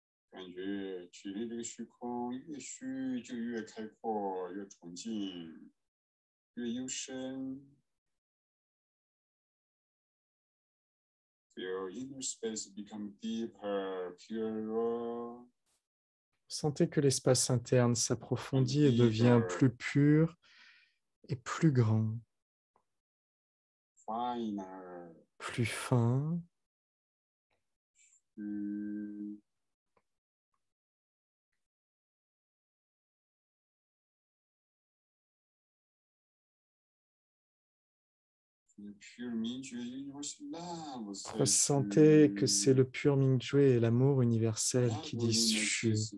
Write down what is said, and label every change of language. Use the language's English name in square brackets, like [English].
[Chinese] 感觉体内这个虚空越虚就越开阔，越纯净，越幽深。 [English] Feel inner space become deeper, purer. [French] Sentez que l'espace interne s'approfondit et devient plus pur et plus grand, [English] Finer. [French] plus fin. Ressentez que c'est le pur Mingjue et l'amour universel qui disent Shu.